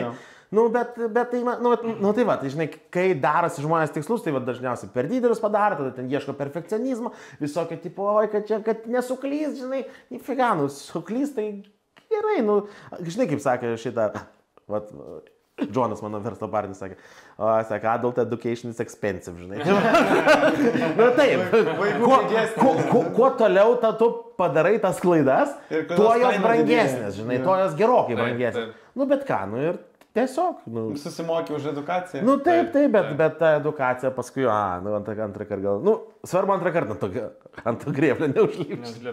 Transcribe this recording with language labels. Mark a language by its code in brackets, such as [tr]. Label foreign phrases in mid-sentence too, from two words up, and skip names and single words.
[lt] Nu, bet tai, nu, tai va, tai žinai, kai darosi žmonės tikslus, tai va dažniausiai per didelius padaro, tada ten ieško perfekcionizmo, visokio tipo, oi, kad nesuklys, žinai, nifiga, nu, suklys, tai gerai, nu, žinai, kaip sakė šitą, va, Džonas, mano verslo partneris, sakė, [en] adult education is expensive, [lt] žinai. Nu, taip, kuo toliau tu padarai tas klaidas, tuo jos brangesnės, žinai, tuo jos gerokai brangesnės. Nu, bet ką, nu, ir tiesiog, nu. Susimokė už edukaciją. Nu taip, bet ta edukacija paskui, nu antrą kartą gal, nu svarbu antrą kartą ant to grėblio neužlipti.